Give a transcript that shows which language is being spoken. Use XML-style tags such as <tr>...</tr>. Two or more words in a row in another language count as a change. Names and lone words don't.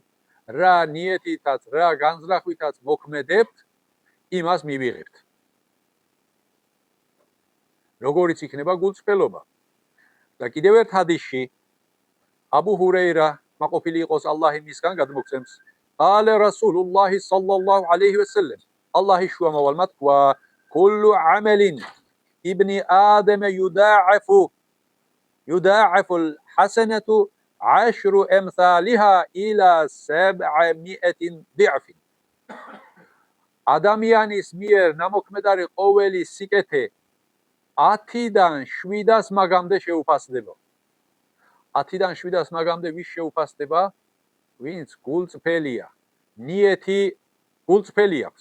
<ka>რა ნიეთითაც, რა განზრახვითაც მოქმედებთ, იმას მივიღებთ. როგორიც იქნება გულწრფელობა. და კიდევ ერთ ჰადისში აბუ ჰურეირა, მაყოფილი იყოს ალლაჰი მისგან, გადმოგცემს</ka> <ar>قال رسول الله صلى الله عليه وسلم الله شو مولمت وكل عمل ابن آدم يضاعف الحسنة 10 أمثالها إلى 700 ضعف</ar> <ka>ადამიანის მიერ ნამოქმედარი ყოველი სიკეთე 10-დან 700 მაგამდე შეუფასდება. 10-დან 700 მაგამდე ვის შეუფასდება? ვინც გულწრფელია, ნიეთი გულწრფელი აქვს.</ka>